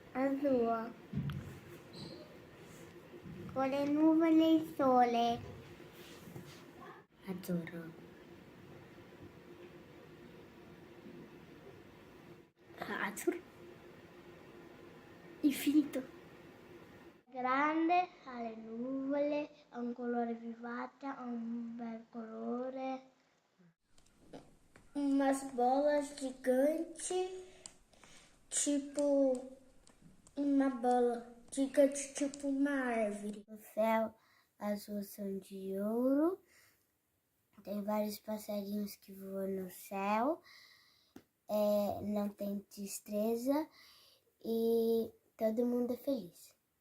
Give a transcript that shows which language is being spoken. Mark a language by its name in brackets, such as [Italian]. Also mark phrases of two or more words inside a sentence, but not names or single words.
[Portuguese] lua, [Italian] con le nuvole e il sole. Azzurro. Azzurro. Infinito. Grande, ha le nuvole, ha un colore vivace, ha un bel colore. [Portuguese] Umas bolas gigantes, tipo uma bola gigante, tipo uma árvore. O céu, as ruas são de ouro, tem vários passarinhos que voam no céu, não tem tristeza e todo mundo é feliz.